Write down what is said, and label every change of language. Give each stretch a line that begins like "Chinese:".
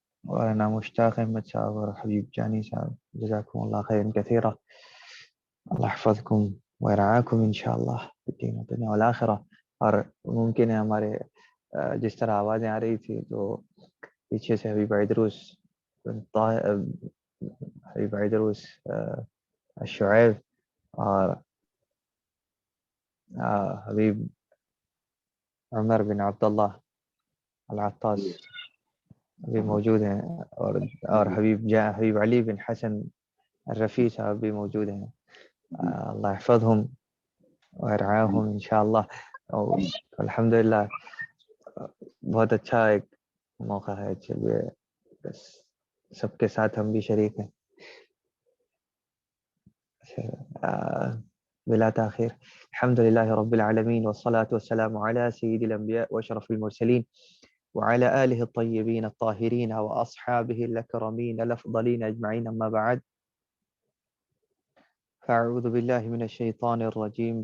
Arabic: وأنا مشتاق أحمد صاحب وحبيب جاني صاحب، جزاكم الله خيرا كثيرا. اللہ يحفظكم ويرعاكم إن شاء الله في الدين والدنيا والآخرة.
Urdu: اور ممکن ہے ہمارے جس طرح آوازیں آ رہی تھی تو پیچھے سے حبیب عیدروس حبیب عیدروس شعیب اور حبیب عمر بن عبداللہ العطاس بھی موجود ہیں، اور حبیب علی بن حسن الرفیع صاحب بھی موجود ہیں.
Arabic: اللہ يحفظهم ويرعاهم ان شاء اللہ.
Urdu: الحمدللہ بہت اچھا ایک موقع ہے. چلیے بس سب کے ساتھ ہم بھی شریک ہیں. بلا تاخیر،
Arabic: الحمد للہ رب العالمین والصلاة والسلام على سید الانبیاء واشرف المرسلین وعلى آله الطيبين الطاهرين وأصحابه الأكرمين الأفضلين أجمعين. أما بعد، فأعوذ بالله من الشيطان الرجيم.